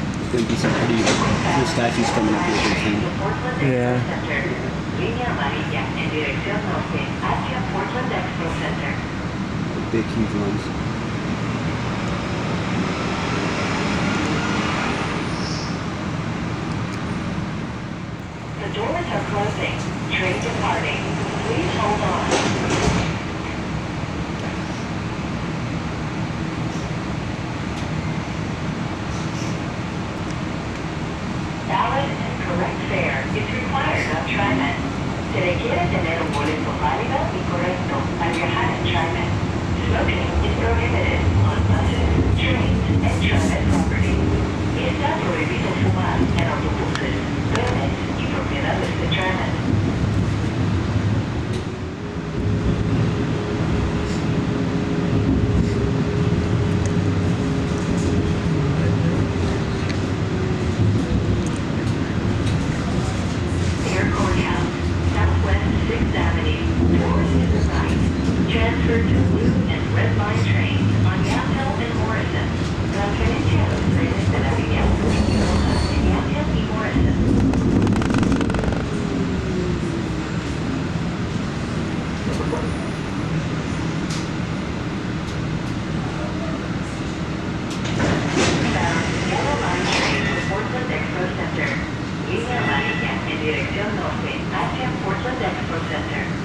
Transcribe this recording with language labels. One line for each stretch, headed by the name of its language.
English: There'll be some pretty cool statues coming up here pretty soon. Yeah.
Spanish: Línea amarilla en dirección norte hacia Portland Expo Center.
English: Big, huge ones. The doors are closing. Train departing. Please hold on. Valid and correct fare is required on TriMet.
Spanish: Se requiere tener un boleto válido y correcto al viajar en TriMet.
English: Smoking is prohibited on buses, trains, and TriMet property.
Spanish: Está prohibido fumar en autobuses, trenes y propiedades de TriMet.
English: Transfer to blue and red line trains on Yatel and Morrison.
Spanish: Transferencia a los trenes de la línea 1 y roja en Yatel y Morrison.
English: Yellow line train to Portland Expo Center.
Spanish: Línea amarilla en dirección norte hacia Portland Expo Center.